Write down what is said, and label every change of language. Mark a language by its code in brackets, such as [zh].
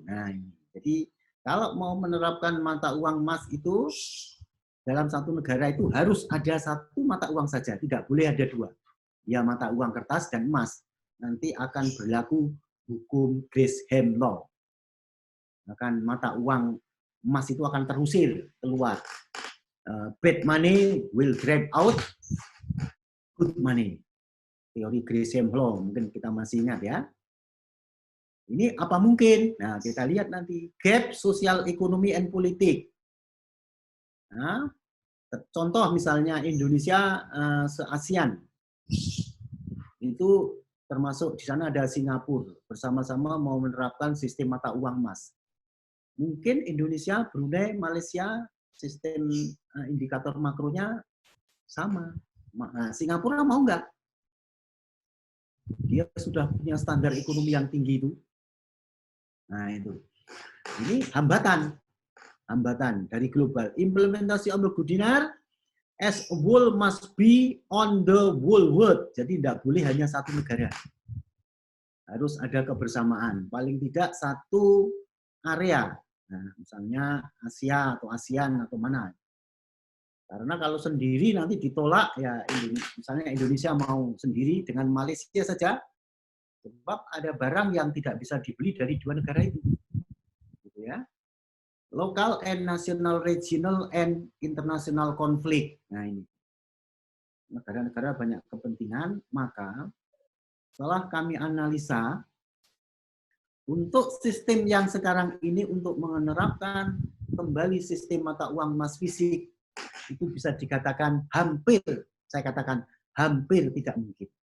[id] Nah, jadi kalau mau menerapkan mata uang emas itu dalam satu negara itu harus ada satu mata uang saja, tidak boleh ada dua. Ya mata uang kertas dan emas. Nanti akan berlaku hukum Gresham Law. Akan mata uang emas itu akan terusir keluar. [en] Bad money will grab out good money. [id] Teori Gresham Law, mungkin kita masih ingat ya. Ini apa mungkin? Nah, kita lihat nanti. Gap sosial ekonomi and politik. Nah, contoh misalnya Indonesia se-ASEAN. Itu termasuk di sana ada Singapura. Bersama-sama mau menerapkan sistem mata uang emas. Mungkin Indonesia, Brunei, Malaysia, sistem indikator makronya sama. Nah, Singapura mau nggak? Dia sudah punya standar ekonomi yang tinggi itu. Nah itu. Ini hambatan dari global. [en] Implementasi Amr Dinar as a whole must be on the whole world. [id] Jadi tidak boleh hanya satu negara. Harus ada kebersamaan. Paling tidak satu area. Nah, misalnya Asia atau ASEAN atau mana. Karena kalau sendiri nanti ditolak, ya misalnya Indonesia mau sendiri dengan Malaysia saja, sebab ada barang yang tidak bisa dibeli dari dua negara itu. Gitu ya. [en] Local and national, regional and international conflict. [id] Nah ini. Negara-negara banyak kepentingan, maka setelah kami analisa, untuk sistem yang sekarang ini untuk menerapkan kembali sistem mata uang emas fisik, itu bisa dikatakan hampir, saya katakan hampir tidak mungkin.